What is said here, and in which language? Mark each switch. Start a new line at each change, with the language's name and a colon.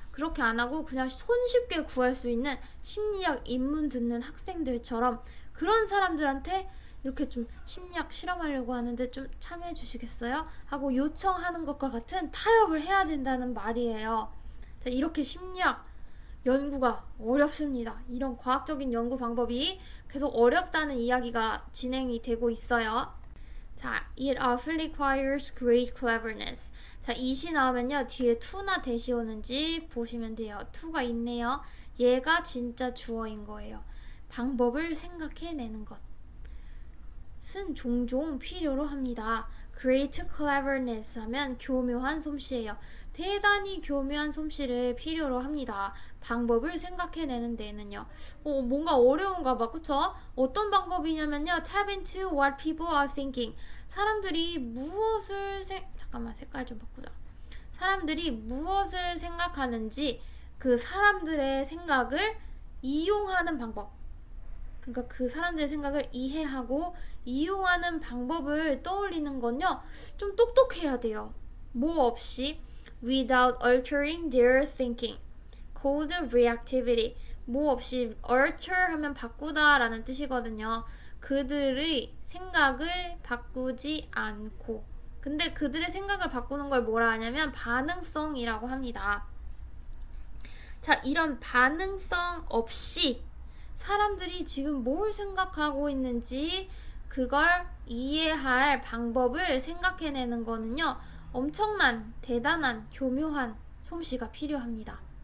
Korean: 그렇게 안 하고 그냥 손쉽게 구할 수 있는 심리학 입문 듣는 학생들처럼 그런 사람들한테 이렇게 좀 심리학 실험하려고 하는데 좀 참여해 주시겠어요? 하고 요청하는 것과 같은 타협을 해야 된다는 말이에요. 자, 이렇게 심리학 연구가 어렵습니다. 이런 과학적인 연구 방법이 계속 어렵다는 이야기가 진행이 되고 있어요.
English: 자, it often requires great cleverness.
Korean: 자, it이 나오면요 뒤에 to나 대시 오는지 보시면 돼요. to가 있네요. 얘가 진짜 주어인 거예요. 방법을 생각해내는 것은 종종 필요로 합니다.
English: Great cleverness
Korean: 하면 교묘한 솜씨예요. 대단히 교묘한 솜씨를 필요로 합니다. 방법을 생각해내는 데에는요. 뭔가 어려운가 봐. 그쵸? 어떤 방법이냐면요.
English: Tap into what people are thinking.
Korean: 사람들이 잠깐만 색깔 좀 바꾸자. 사람들이 무엇을 생각하는지 그 사람들의 생각을 이용하는 방법. 그러니까 그 사람들의 생각을 이해하고 이용하는 방법을 떠올리는 건요 좀 똑똑해야 돼요. 뭐 없이
English: without altering their thinking. cold reactivity.
Korean: 뭐 없이 alter 하면 바꾸다 라는 뜻이거든요. 그들의 생각을 바꾸지 않고. 근데 그들의 생각을 바꾸는 걸 뭐라 하냐면 반응성이라고 합니다. 자, 이런 반응성 없이 사람들이 지금 뭘 생각하고 있는지 그걸 이해할 방법을 생각해내는 거는요 엄청난 대단한 교묘한 솜씨가 필요합니다.